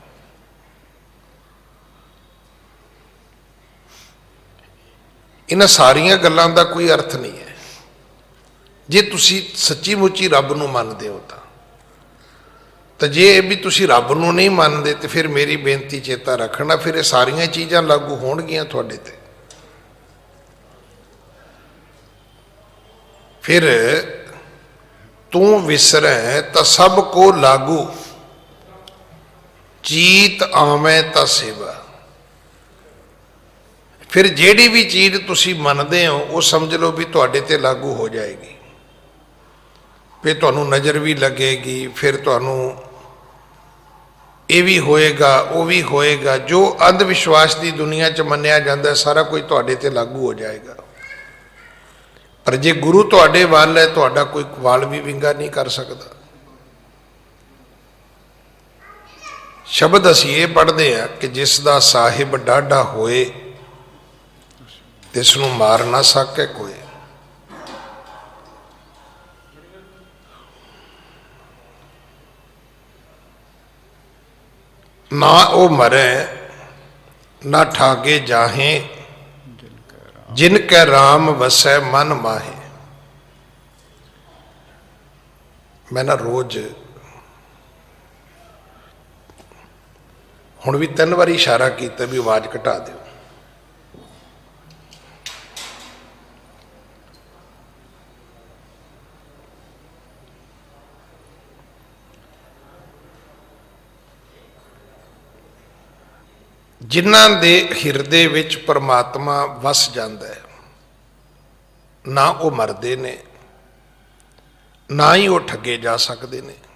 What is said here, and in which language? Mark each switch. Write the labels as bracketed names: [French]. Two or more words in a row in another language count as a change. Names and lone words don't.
[Punjabi] ਇਹਨਾਂ ਸਾਰੀਆਂ ਗੱਲਾਂ ਦਾ ਕੋਈ ਅਰਥ ਨਹੀਂ ਹੈ ਜੇ ਤੁਸੀਂ ਸੱਚੀ ਮੁੱਚੀ ਰੱਬ ਨੂੰ ਮੰਨਦੇ ਹੋ ਤਾਂ ਜੇ ਇਹ ਵੀ ਤੁਸੀਂ ਰੱਬ ਨੂੰ ਨਹੀਂ ਮੰਨਦੇ ਤੇ ਫਿਰ ਮੇਰੀ ਬੇਨਤੀ ਚੇਤਾ ਰੱਖਣਾ, ਫਿਰ ਇਹ ਸਾਰੀਆਂ ਚੀਜ਼ਾਂ ਲਾਗੂ ਹੋਣਗੀਆਂ ਤੁਹਾਡੇ ਤੇ। ਫਿਰ ਤੂ ਵਿਸਰੈ ਤਾ ਸਭ ਕੋ ਲਾਗੂ, ਚੀਤ ਆਵੇ ਤਾ ਸੇਵਾ। ਫਿਰ ਜਿਹੜੀ ਭੀ ਚੀਜ਼ ਤੁਸੀ ਮਨਤੇ ਹੋ ਵੋ ਸਮਝ ਲੋ ਭੀ ਤੁਹਾਡੇ ਤੇ ਲਾਗੂ ਹੋ ਜਾਏਗੀ। ਫਿਰ ਤੁਹਾਨੂੰ ਨਜ਼ਰ ਭੀ ਲੱਗੇਗੀ, ਫਿਰ ਤੁਹਾਨੂੰ ਯੇ ਭੀ ਹੋਏਗਾ ਵੋ ਭੀ ਹੋਏਗਾ। ਜੋ ਅੰਧਵਿਸ਼ਵਾਸ ਕੀ ਦੁਨੀਆ ਚ ਮੰਨਿਆ ਜਾਤਾ ਹੈ ਸਾਰਾ ਕੁਝ ਤੁਹਾਡੇ ਤੇ ਲਾਗੂ ਹੋ ਜਾਏਗਾ। ਪਰ ਜੇ ਗੁਰੂ ਤੁਹਾਡੇ ਵੱਲ ਹੈ ਤੁਹਾਡਾ ਕੋਈ ਵਾਲ ਭੀ ਵਿੰਗਾ ਨਹੀਂ ਕਰ ਸਕਦਾ। ਸ਼ਬਦ ਅਸੀ ਯੇ ਪੜ੍ਹਤੇ ਹੈਂ ਕਿ ਜਿਸਦਾ ਸਾਹਿਬ ਡਾਢਾ ਹੋਏ ਤਿਸਨੂੰ ਮਾਰ ਨਾ ਸਕੇ ਕੋਈ। ਨਾ ਵੋ ਮਰੇ ਨਾ ਠਾਗੇ ਜਾਹੇ, ਜਿਨਕੇ ਰਾਮ ਵਸੈ ਮਨ ਮਾਹੇ। [Hindi] मैं ना रोज हुण भी 3 बारी इशारा किया भी आवाज़ घटा दो। [Punjabi] ਜਿਨ੍ਹਾਂ ਦੇ ਹਿਰਦੇ ਵਿਚ ਪਰਮਾਤਮਾ ਵੱਸ ਜਾਤਾ ਹੈ ਨਾ ਵੋ ਮਰਦੇ ਨੇ ਨਾ ਹੀ ਵੋ ਠੱਗੇ ਜਾ ਸਕਦੇ ਨੇ।